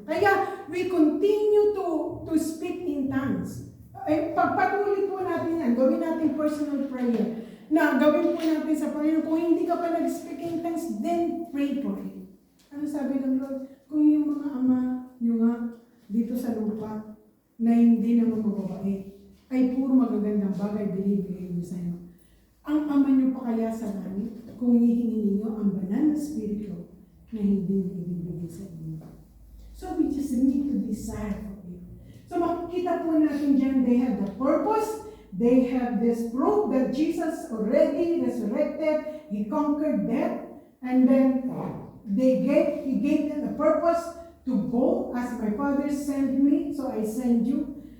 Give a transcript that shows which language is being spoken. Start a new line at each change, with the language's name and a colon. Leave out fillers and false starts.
English: Kaya, we continue to speak in tongues.
Filipino: Pagpatuloy po natin yan, gawin natin personal prayer. Na gawin po natin sa Panginoon. Kung hindi ka pa nag-speak in tongues, then pray for it. Ano sabi ng Lord? Kung yung mga ama nyo nga dito sa lupa na hindi naman mababait, ay puro magagandang bagay binibigay niyo sa inyo. Ang ama niyo pa kaya sa langit kung hihingi ninyo ang banal na spirito na hindi ibibigay sa inyo. So we just need to desire for it.
English: So makikita po natin dyan, they have the purpose, they have this proof that Jesus already resurrected, He conquered death, and then He gave them the purpose to go as my Father sent me, so I send you.